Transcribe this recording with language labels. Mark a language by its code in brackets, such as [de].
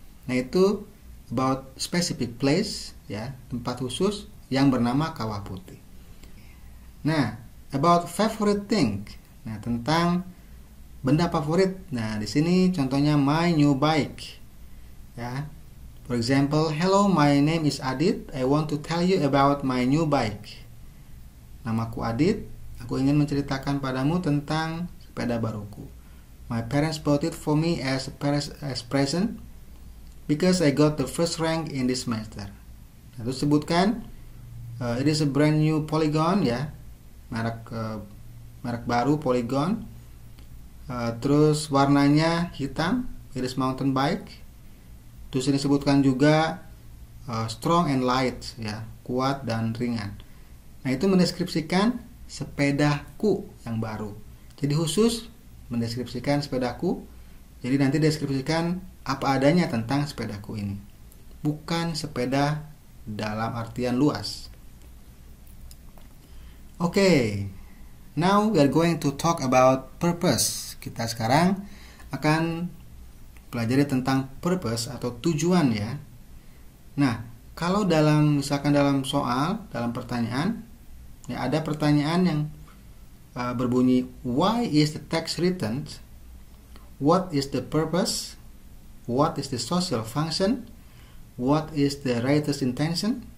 [id] Nah, itu [en] about specific place [id] ya, tempat khusus yang bernama kawah putih. [en] Nah, about favorite thing. [id] Nah, tentang benda favorit. Nah, di sini contohnya [en] my new bike. [id] Ya. [en] For example, hello, my name is Adit. I want to tell you about my new bike. [id] Namaku Adit. Aku ingin menceritakan padamu tentang sepeda baruku. [en] My parents bought it for me as present because I got the first rank in this semester. [id] Nah, itu sebutkan [en] it is a brand new [id] Polygon ya, merek baru Polygon. Terus warnanya hitam, [en] it is mountain bike. [id] Terus ini disebutkan juga [en] strong and light [id] ya, kuat dan ringan. Nah, itu mendeskripsikan sepedaku yang baru. Jadi khusus mendeskripsikan sepedaku. Jadi nanti deskripsikan apa adanya tentang sepedaku ini, bukan sepeda dalam artian luas. [en] Okay, now we are going to talk about purpose. [id] Kita sekarang akan pelajari tentang purpose atau tujuan ya. Nah, kalau misalkan dalam soal, dalam pertanyaan, ya ada pertanyaan yang berbunyi [en] why is the text written, what is the purpose, what is the social function, what is the writer's intention.